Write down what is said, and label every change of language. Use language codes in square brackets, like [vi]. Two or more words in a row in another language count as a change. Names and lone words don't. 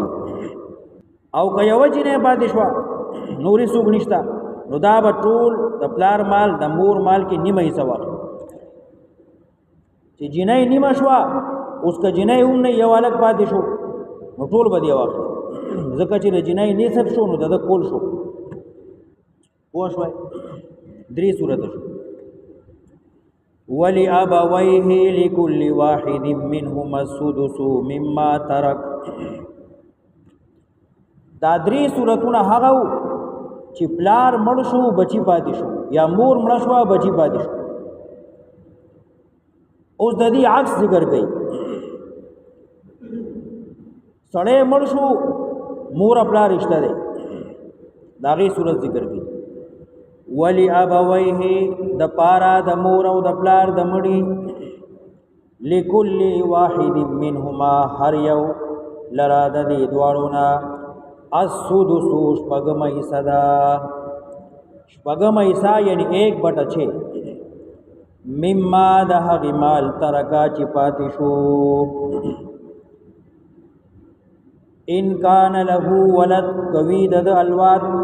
[ps] او که یوه جنۍ پاتې شوه نورې څوک نشته، نو دا به ټول د پلار مال د مور مال کې نیمه حصه واخلي. چې جنۍ نیمه شوه، اوس که جنۍ هم نه یو هلک پاتې شو نو ټول به دې واخلي، ځکه چې د جنۍ نصف شو نو د ده کول شو. پوه شوئ؟ درې صورته شو. [ar] ولأبويه لكل واحد منهما السدس مما ترك. [ps] دا درې صورتونه هغه وو چې پلار مړ شو بچی پاتې شو، یا مور مړه شوه بچی پاتې شو. اوس د دې عکس ذکر کوي. سړی مړ شو، مور او پلار رشته دی، د هغې صورت ذکر کوي. ولأبويه د پارا د مور او د پلار د مړي، [ar] لكل واحد منهما [ps] هر یو لرا د دې دواړو نه السدس شپږمه حصه ده. شپږمه حصه یعنی 1/6 مما د هغې مال ترکا چې پاتې شو. [ar] ان کان له ولد [ps] کوي د اولاد.